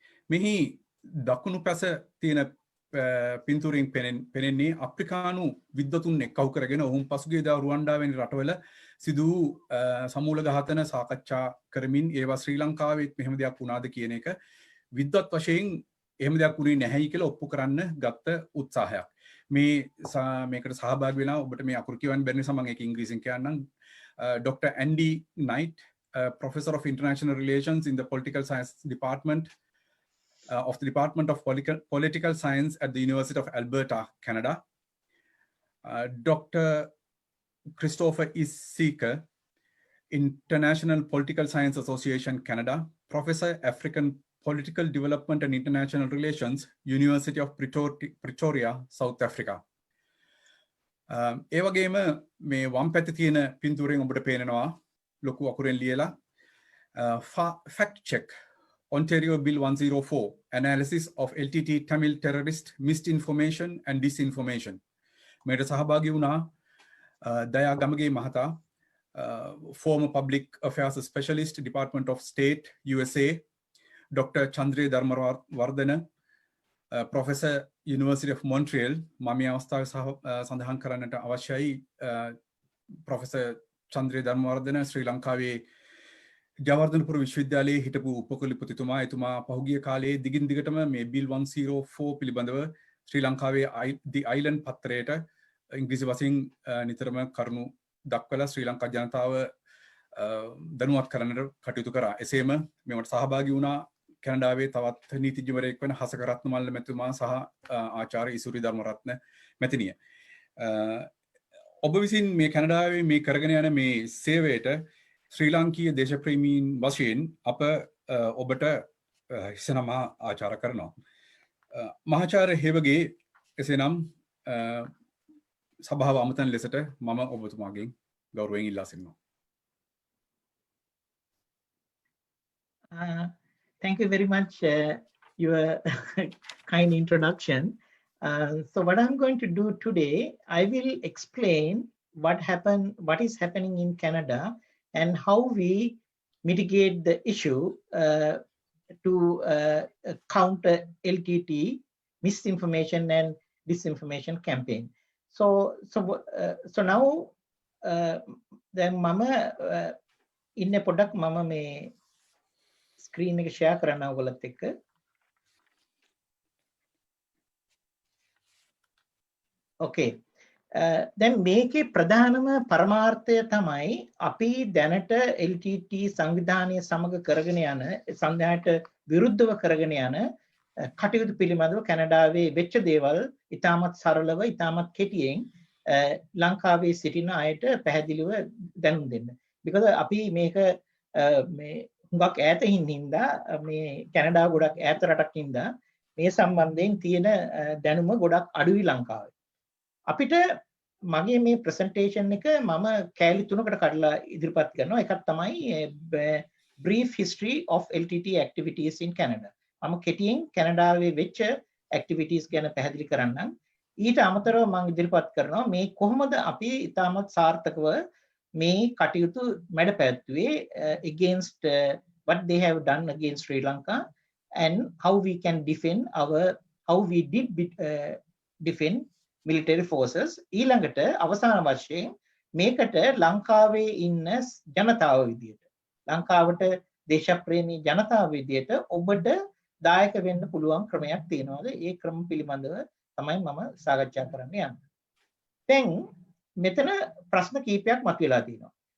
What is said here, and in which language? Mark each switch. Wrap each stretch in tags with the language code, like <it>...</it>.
<si>මෙහි දකුණු පැස තියෙන පින්තූරින් පෙනෙන්නේ අප්‍රිකානු විද්වතුන් එක්කහු කරගෙන ඔවුන් පසුගියදා රුවන්ඩාවෙන් රටවල සිදු සමූල ඝාතන සාකච්ඡා කරමින් ඒවා ශ්‍රී ලංකාවෙත් මෙහෙම දෙයක් වුණාද කියන එක විද්වත් වශයෙන් එහෙම දෙයක් වුණේ නැහැයි කියලා ඔප්පු කරන්න ගත්ත උත්සාහයක්. මේකට සහභාගී වෙලා ඔබට මේ අකුරු කියවන්න බැරි නිසා මම ඒක ඉංග්‍රීසියෙන් කියන්නම්.</si> <en>Dr. Andy Knight, Professor of International Relations in the Political Science Department of the Department of Political Science at the University of Alberta, Canada. Dr. Christopher Seeker, International Political Science Association, Canada. Professor, African Political Development and International Relations, University of Pretoria, South Africa.</en> <si>ඒ වගේම මේ වම් පැත්තේ තියෙන පින්තූරයෙන් ඔබට පේනවා ලොකු අකුරෙන් ලියලා</si> <en>fact check Ontario Bill 104 analysis of LTT Tamil terrorist misinformation and disinformation.</en> <si>මේට සහභාගී වුණා දයා ගමගේ මහතා,</si> <en>former public affairs specialist, Department of State, USA,</en> <si>Dr.</si> <en>Chandre Dharmawardena, Professor, University of Montreal.</en> <si>මම මේ අවස්ථාවේ සඳහන් කරන්නට අවශ්‍යයි Professor Chandre Dharmawardena ශ්‍රී ලංකාවේ ජයවර්ධනපුර විශ්වවිද්‍යාලයේ හිටපු උපකුලපතිතුමා. එතුමා පහුගිය කාලයේ දිගින් දිගටම මේ Bill 104 පිළිබඳව ශ්‍රී ලංකාවේ The Island පත්තරයට ඉංග්‍රීසි වශයෙන් නිතරම කරුණු දක්වලා ශ්‍රී ලංකා ජනතාව දැනුවත් කරන්නට කටයුතු කරා. එසේම මේවට සහභාගී වුණා කැනඩාවේ තවත් නීතිඥවරයෙක් වෙන හසක රත්නමල්ල මැතිතුමා සහ ආචාර්ය ඉසුරි ධර්මරත්න මැතිනිය. ඔබ විසින් මේ කැනඩාවේ මේ කරගෙන යන මේ සේවයට ශ්‍රී ලාංකීය දේශප්‍රේමීන් වශයෙන් අප ඔබට හිසනම ආචාර කරනවා. මහාචාර්ය හේවගේ එසේනම් සභාව අමතන ලෙසට මම ඔබතුමාගෙන් ගෞරවයෙන් ඉල්ලා සිටිනවා.</si> <en>Thank you very much, your kind introduction. So what I'm going to do today, I will explain what is happening in Canada and how we mitigate the issue to counter LTT misinformation and disinformation campaign. So now</en> <si>දැන් මම ඉන්නේ පොඩ්ඩක් මම මේ screen එක share කරන්න ඔයගොල්ලොත් එක්ක. ඕකේ. දැන් මේකේ ප්‍රධානම පරමාර්ථය තමයි අපි දැනට LTT සංවිධානය සමග කරගෙන යන සංවිධානයට විරුද්ධව කරගෙන යන කටයුතු පිළිබඳව කැනඩාවේ වෙච්ච දේවල් ඉතාමත් සරලව ඉතාමත් කෙටියෙන් ලංකාවේ සිටින අයට පැහැදිලිව දැනුම් දෙන්න. because අපි මේක මේ හුඟක් ඈතින් හින්දා මේ කැනඩාව ගොඩක් ඈත රටක් හින්දා මේ සම්බන්ධයෙන් තියෙන දැනුම ගොඩක් අඩුයි ලංකාවේ. අපිට මගේ මේ ප්‍රසන්ටේෂන් එක මම කෑලි තුනකට කඩලා ඉදිරිපත් කරනවා. එකක් තමයි</si> <en>brief history of LTT activities in Canada.</en> <si>මම කෙටියෙන් කැනඩාවේ වෙච්ච activities ගැන පැහැදිලි කරන්නම්. ඊට අමතරව මම ඉදිරිපත් කරනවා මේ කොහොමද අපි ඉතාමත් සාර්ථකව මේ කටයුතු මැඩ පැවැත්වුවේ</si> <en>against what they have done against Sri Lanka and how we can defend how we did defend military forces.</en> <si>ඊළඟට අවසාන වශයෙන් මේකට ලංකාවේ ඉන්න ජනතාව විදියට ලංකාවට දේශප්‍රේමී ජනතාව විදියට ඔබට දායක වෙන්න පුළුවන් ක්‍රමයක් තියෙනවාද? ඒ ක්‍රම පිළිබඳව තමයි මම සාකච්ඡා කරන්න යන්නේ. දැන් මෙතන ප්‍රශ්න කීපයක් මතුවලා තියෙනවා.</si>